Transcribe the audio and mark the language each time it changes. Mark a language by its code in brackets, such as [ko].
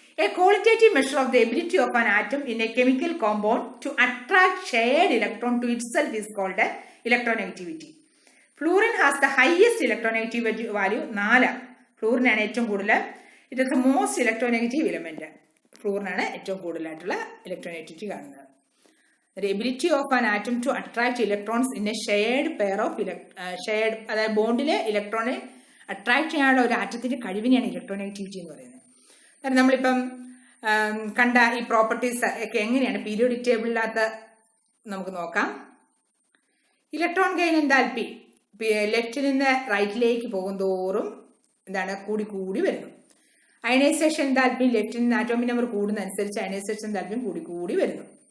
[en] A qualitative measure of the ability of an atom in a chemical compound to attract shared electron to itself is called electronegativity. Fluorine has the highest electronegativity value 4. [ml] ഫ്ലൂറിനാണ് ഏറ്റവും കൂടുതൽ. [en] It is the most electronegative element. [ml] ഫ്ലൂറിനാണ് ഏറ്റവും കൂടുതലായിട്ടുള്ള electronegativity കാണുന്നത്. [en] The ability of an atom to attract electrons in a shared pair of shared, [ml] അതായത് ബോണ്ടിലെ ഇലക്ട്രോണെ attract ചെയ്യാനുള്ള ഒരു ആറ്റത്തിന്റെ കഴിവിനെയാണ് electronegativity എന്ന് പറയുന്നത്. കാരണം നമ്മളിപ്പം കണ്ട ഈ പ്രോപ്പർട്ടീസ് ഒക്കെ എങ്ങനെയാണ് പീരിയോഡിക് ടേബിളിനകത്ത് നമുക്ക് നോക്കാം. ഇലക്ട്രോൺ ഗെയിൻ എൻതാൽപ്പി ലെഫ്റ്റിൽ നിന്ന് റൈറ്റിലേക്ക് പോകുന്തോറും എന്താണ് കൂടി കൂടി വരുന്നു. അയനൈസേഷൻ എൻതാൽപ്പി ലെഫ്റ്റിൽ നിന്ന് ആറ്റോമിക് നമ്പർ കൂടുന്നതനുസരിച്ച് അയനൈസേഷൻ എൻതാൽപ്പിയും കൂടി കൂടി വരുന്നു.